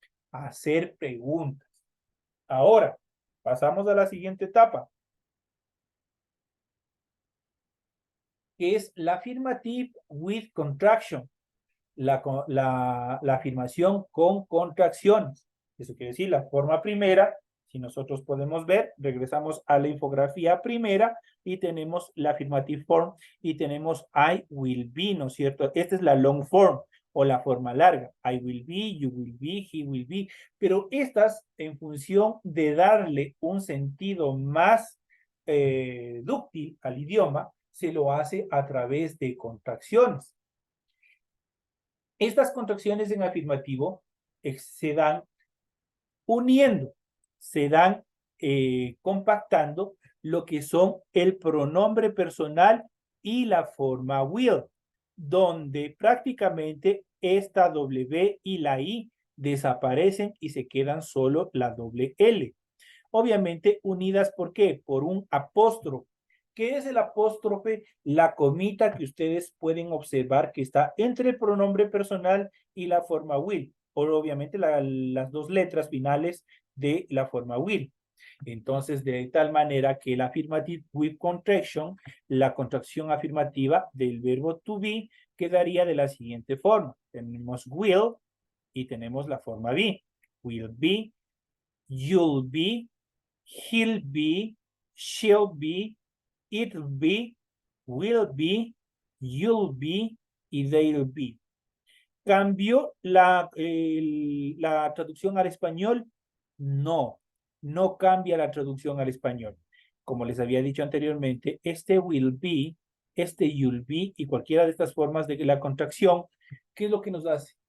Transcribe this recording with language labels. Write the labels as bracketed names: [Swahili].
[Spanish] Hacer preguntas. Ahora, pasamos a la siguiente etapa, que es la [English] affirmative with contraction, [Spanish] la afirmación con contracciones. Eso quiere decir, la forma primera, si nosotros podemos ver, regresamos a la infografía primera y tenemos la [English] affirmative form [Spanish] y tenemos [English] I will be, [Spanish] ¿no es cierto? Esta es la [English] long form [Spanish] o la forma larga. [English] I will be, you will be, he will be. [Spanish] Pero estas, en función de darle un sentido más dúctil al idioma, se lo hace a través de contracciones. Estas contracciones en afirmativo se dan uniendo, se dan compactando lo que son el pronombre personal y la forma will, donde prácticamente esta W y la I desaparecen y se quedan solo la doble L. Obviamente unidas, ¿por qué? Por un apóstrofe. ¿Qué es el apóstrofe? La comita que ustedes pueden observar que está entre el pronombre personal y la forma will. O obviamente las dos letras finales de la forma will. Entonces, de tal manera que la [English] affirmative with contraction, [Spanish] la contracción afirmativa del verbo to be, quedaría de la siguiente forma. Tenemos will y tenemos la forma be. [English] Will be, you'll be, he'll be, she'll be, it'll be, will be, you'll be [Spanish] y [English] they'll be. [Spanish] ¿Cambió la traducción al español? No, no cambia la traducción al español. Como les había dicho anteriormente, este [English] will be, [Spanish] este [English] you'll be [Spanish] y cualquiera de estas formas de la contracción, ¿qué es lo que nos hace?